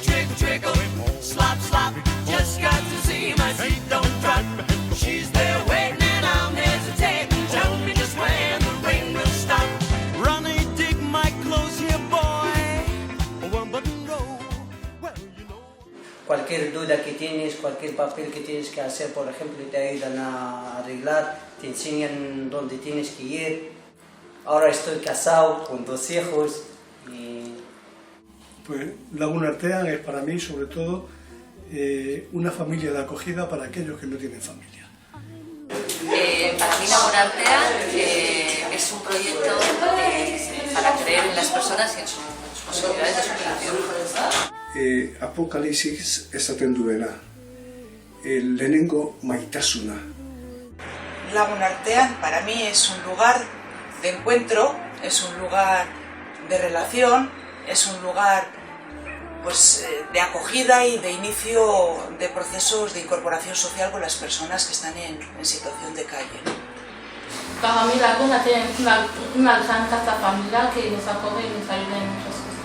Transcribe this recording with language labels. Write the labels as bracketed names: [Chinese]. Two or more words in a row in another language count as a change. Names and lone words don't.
[English] Trickle, trickle, slop, slop. Just got to see my feet don't drop. She's there waiting and I'm hesitating. Tell me just when the rain will stop. Ronnie, dig my clothes here, boy. One button roll. Well, you know. [Spanish] Cualquier duda que tienes, cualquier papel que tienes que hacer, por ejemplo, te ayudan a arreglar, te enseñan dónde tienes que ir. Ahora estoy casado con 2 hijos y... Pues Laguna Artean es para mí, sobre todo, una familia de acogida para aquellos que no tienen familia. Para mí Laguna Artean es un proyecto para creer en las personas y en sus posibilidades de superación. [Basque] Apokalisis esaten duena, lehenengo maitasuna. [Spanish] Laguna Artean para mí es un lugar de encuentro, es un lugar de relación, es un lugar pues, de acogida y de inicio de procesos de incorporación social con las personas que están en situación de calle. Para mí Laguna Artean es una gran casa familiar que nos acoge y nos ayuda en muchas cosas.